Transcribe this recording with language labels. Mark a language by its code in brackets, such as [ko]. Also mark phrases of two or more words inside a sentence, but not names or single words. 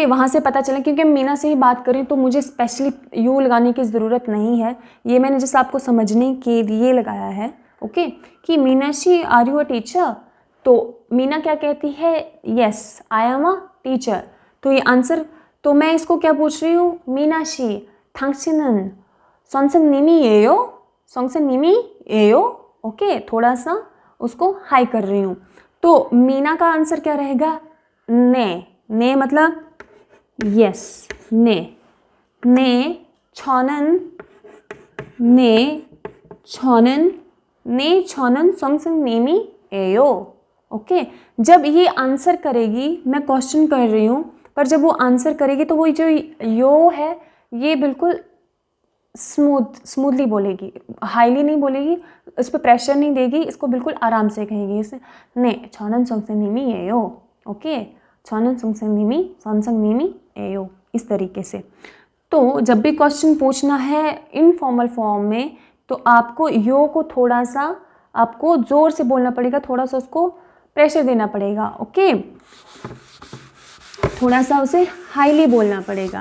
[hi] वहाँ से पता चला क्योंकि मीना से ही बात करें तो मुझे [en] specially you [hi] लगाने की ज़रूरत नहीं है, ये मैंने जैसे आपको समझने के लिए लगाया है, ओके। कि मीनाशी [en] are you a teacher, [hi] तो मीना क्या कहती है, [en] yes I am a teacher, [hi] तो ये आंसर। तो मैं इसको क्या पूछ रही हूँ, [ko] 미나 씨 당신은 선생님이에요, [hi] ओके, थोड़ा सा उसको हाई कर रही हूँ। तो मीना का आंसर क्या रहेगा, ने मतलब येस, [ko] 네 저는 선생님이에요, [hi] ओके। जब ये आंसर करेगी, मैं क्वेश्चन कर रही हूँ, पर जब वो आंसर करेगी तो वो जो यो है ये बिल्कुल स्मूथली बोलेगी, हाईली नहीं बोलेगी, इस पर प्रेशर नहीं देगी, इसको बिल्कुल आराम से कहेगी। [ko] इसे 저는 선생님이에요, ओके, 저는 선생님이에요, [hi] इस तरीके से। तो जब भी क्वेश्चन पूछना है [en] informal form [hi] में तो आपको यो को थोड़ा सा आपको ज़ोर से बोलना पड़ेगा, थोड़ा सा उसको प्रेशर देना पड़ेगा, ओके, थोड़ा सा उसे हाईली बोलना पड़ेगा।